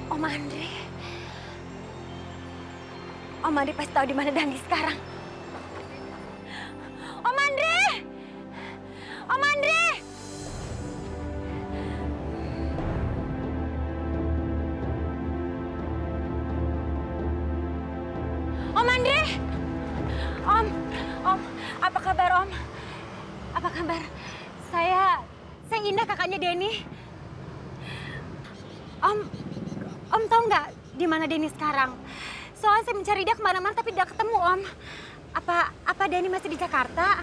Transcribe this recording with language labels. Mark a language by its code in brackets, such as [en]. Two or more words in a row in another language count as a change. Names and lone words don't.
[id] Andre. Om Andre pasti tahu di mana Dani sekarang. Om Andre! Om Andre! Om Andre! Om, apa kabar Om? Apa kabar? Saya Indah, kakaknya Denny. Om tahu nggak di mana Denny sekarang? Soalnya saya mencari dia kemana-mana tapi tidak ketemu Om. Apa Denny masih di Jakarta?